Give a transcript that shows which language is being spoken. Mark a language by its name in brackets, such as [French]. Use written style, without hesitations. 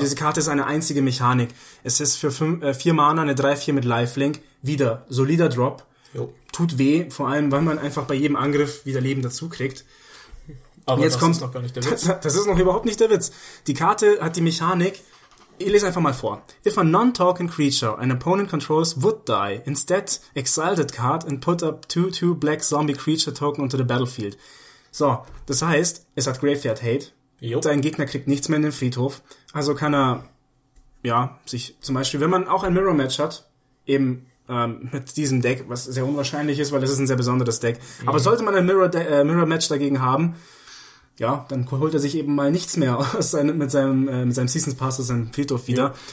[German] Diese Karte ist eine einzige Mechanik. Es ist für 4 Mana eine 3-4 mit Lifelink. Wieder solider Drop. Jo. Tut weh, vor allem, weil man einfach bei jedem Angriff wieder Leben dazu kriegt. Aber jetzt kommt, ist noch gar nicht der Witz. Das ist noch überhaupt nicht der Witz. Die Karte hat die Mechanik. Ich lese einfach mal vor. [English] If a non-talking creature an opponent controls would die, instead exile that card and put up 2/2 black zombie creature token onto the battlefield. [German] So, das heißt, es hat Graveyard Hate. Jo. Dein Gegner kriegt nichts mehr in den Friedhof. Also kann er, ja, sich zum Beispiel, wenn man auch ein Mirror Match hat, eben mit diesem Deck, was sehr unwahrscheinlich ist, weil es ist ein sehr besonderes Deck. Mhm. Aber sollte man ein Mirror Match dagegen haben, ja, dann holt er sich eben mal nichts mehr aus mit seinem Seasons Pass aus seinem Friedhof wieder. Ja.